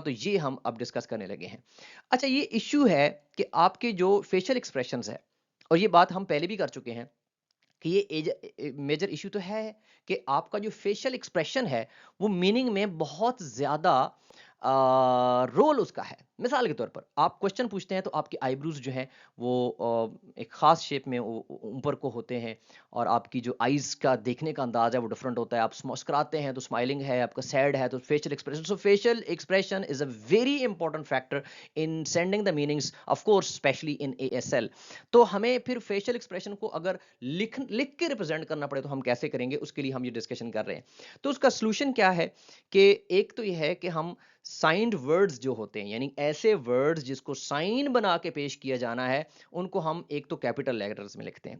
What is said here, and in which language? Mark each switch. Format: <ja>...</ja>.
<ur>تو یہ ہم اب ڈسکس کرنے لگے ہیں. اچھا، یہ ایشو ہے کہ آپ کے جو فیشل ایکسپریشنز ہے، اور یہ بات ہم پہلے بھی کر چکے ہیں کہ یہ میجر ایشو تو ہے کہ آپ کا جو فیشل ایکسپریشن ہے وہ میننگ میں بہت زیادہ رول اس کا ہے. مثال کے طور پر آپ کوشچن پوچھتے ہیں تو آپ کی آئی بروز جو ہیں وہ ایک خاص شیپ میں اوپر کو ہوتے ہیں، اور آپ کی جو آئیز کا دیکھنے کا انداز ہے وہ ڈفرنٹ ہوتا ہے. آپ مسکراتے ہیں تو اسمائلنگ ہے، آپ کا سیڈ ہے تو facial expression.</ur> <en>So facial expression is a very important factor in sending the meanings, of course especially in A S L.</en> <ur>تو ہمیں پھر فیشل ایکسپریشن کو اگر لکھ کے ریپرزینٹ کرنا پڑے تو ہم کیسے کریں گے، اس کے لیے ہم یہ ڈسکشن کر رہے ہیں. تو اس کا سولوشن کیا ہے کہ ایک تو یہ ہے کہ ہم سائنڈ ورڈز جو ہوتے ہیں، یعنی ایسے ورڈز جس کو سائن بنا کے پیش کیا جانا ہے، ان کو ہم ایک تو کیپٹل لیٹرز میں لکھتے ہیں.</ur>